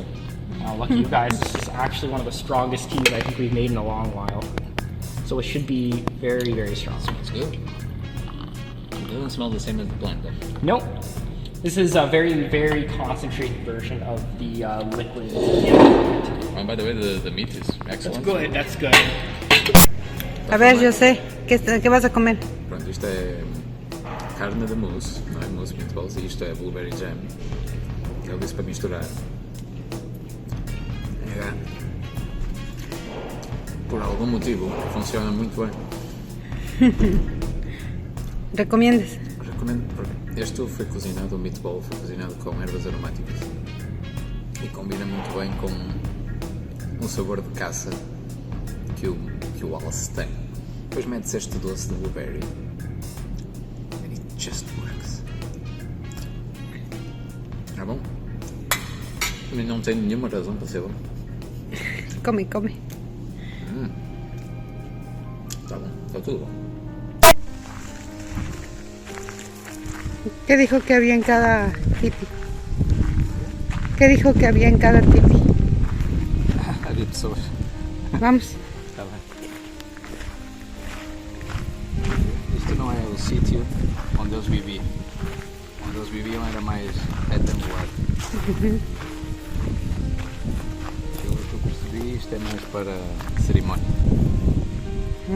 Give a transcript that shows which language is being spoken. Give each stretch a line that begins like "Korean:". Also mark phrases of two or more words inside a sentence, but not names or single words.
English: Wow, lucky you guys, this is actually one of the strongest teas I think we've made in a long while. So it should be very, very strong. Smells good. It doesn't smell the same as the blend though. Nope. This is a very, very concentrated version of the liquid. And by the way, the meat is excellent. That's good, that's good.
Spanish: A ver, José, ¿qué vas a comer?
Portuguese: Pronto, isto é carne de mousse, não é?
English: Mousse meatballs,
Portuguese: e isto é
English: blueberry jam.
Portuguese: Ele disse para misturar. Por algum motivo, funciona muito bem.
Spanish: ¿Recomiendas?
Portuguese: Recomendo, porque este foi cozinhado, o meatball foi cozinhado com ervas aromáticas e combina muito bem com um sabor de caça que o alce tem. Depois metes este doce de blueberry
English: and it just works.
Portuguese: É bom? Mas não tem nenhuma razão para ser bom. Come, come. Está bom, está tudo bom.
Spanish: ¿Qué dijo que había en cada tipi? ¿Qué dijo que había en cada tipi?
Portuguese: Havia pessoas. Vamos. Está bem. Isto não é o sítio onde eles viviam. Onde eles viviam era mais retangular. Pelo que eu percebi, isto é mais para cerimónia.